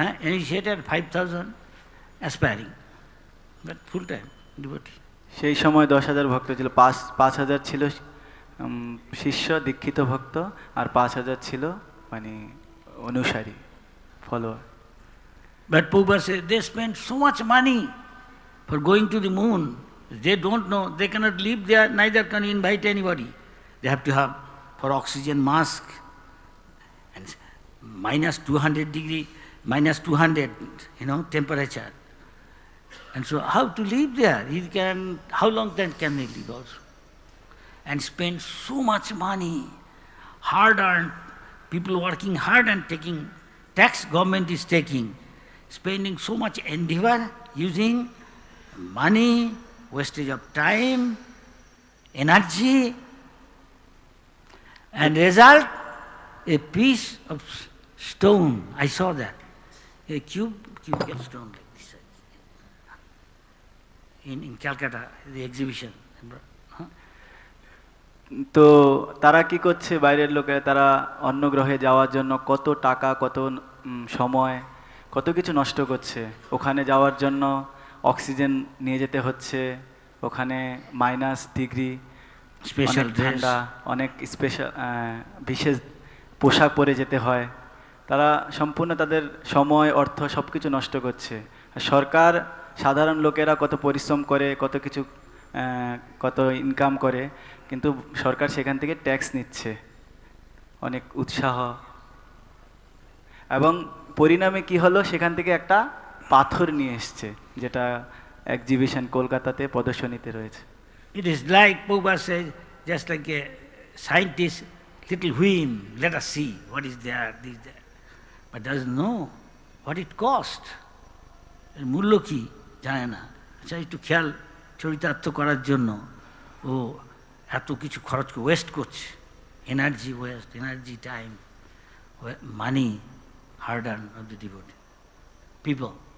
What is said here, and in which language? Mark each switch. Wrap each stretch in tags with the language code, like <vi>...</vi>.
<en>Initiated 5,000 aspiring. But full time devotee.</en> <bn>সেই সময় 10,000 ভক্ত ছিল, 5,000 ছিল শিষ্য দীক্ষিত ভক্ত, আর 5,000 ছিল মানে অনুসারী, follower.</bn> <en>But Prabhupada says they spend so much money for going to the moon. They don't know, they cannot live there, neither can invite anybody. They have to have for oxygen mask and minus 200 degree, minus 200, temperature. And so how to live there? How long then can they live also? And spend so much money, hard earned, people working hard and taking, tax government is taking, spending so much endeavor, using money, wastage of time, energy, and result, a piece of stone. I saw that. A cubical stone like this. In Calcutta, the exhibition.</en> <bn>তো তারা কি করছে? বাইরের লোকেরা তারা অন্য গ্রহে যাওয়ার জন্য কত টাকা, কত সময়, কত কিছু নষ্ট করছে। ওখানে যাওয়ার জন্য অক্সিজেন নিয়ে যেতে হচ্ছে, ওখানে মাইনাস ডিগ্রি, স্পেশাল ঠান্ডা, অনেক স্পেশাল বিশেষ পোশাক পরে যেতে হয়। তারা সম্পূর্ণ তাদের সময়, অর্থ সব কিছু নষ্ট করছে। সরকার, সাধারণ লোকেরা কত পরিশ্রম করে, কত কিছু কত ইনকাম করে, কিন্তু সরকার সেখান থেকে ট্যাক্স নিচ্ছে, অনেক উৎসাহ। এবং পরিণামে কি হলো? সেখান থেকে একটা পাথর নিয়ে এসছে, যেটা এক্সিবিশন কলকাতাতে প্রদর্শনীতে রয়েছে।</bn> <en>It is like Prabhupada says, just like a scientist, little whim, let us see what is there, this, that. But doesn't know what it cost.</en> <bn>মূল্য কি জানে না। আচ্ছা, একটু খেয়াল চরিতার্থ করার জন্য ও এত কিছু খরচ ওয়েস্ট করছে, energy waste, energy, time, money,</bn> <en>Hard earn of the devotee people.</en>